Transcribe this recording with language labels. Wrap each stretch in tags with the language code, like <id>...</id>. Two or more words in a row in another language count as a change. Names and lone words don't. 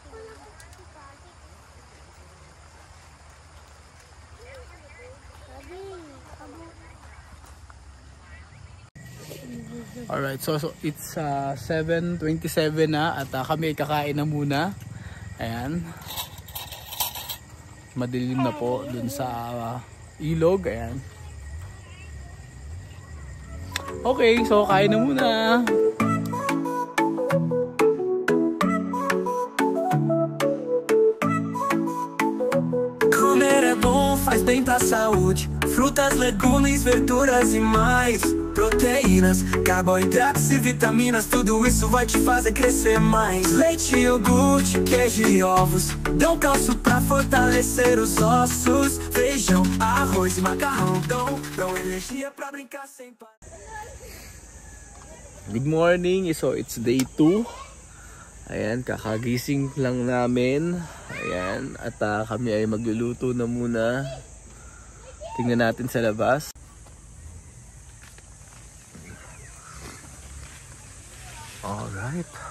<en>Alright, so it's 7:27</en> <tl>na at kami ay kakain na muna. Ayan. Madilim na po dun sa ilog. Ayan.</tl> <en>Okay, so</en> <tl>kain na muna.</tl> <pt>Comer é bom, faz bem pra saúde. Frutas, legumes, verduras e mais. Proteínas, carboidratos e vitaminas, tudo isso vai te fazer crescer mais. Leite, iogurte, queijo e ovos dão cálcio pra fortalecer os ossos. Feijão, arroz e macarrão dão energia pra brincar sem parar.</pt> <en>Good morning. So it's day 2.</en> <tl>Ayan, kakagising lang namin. Ayan, at kami ay magluluto na muna. Tingnan natin sa labas. Alright.</tl>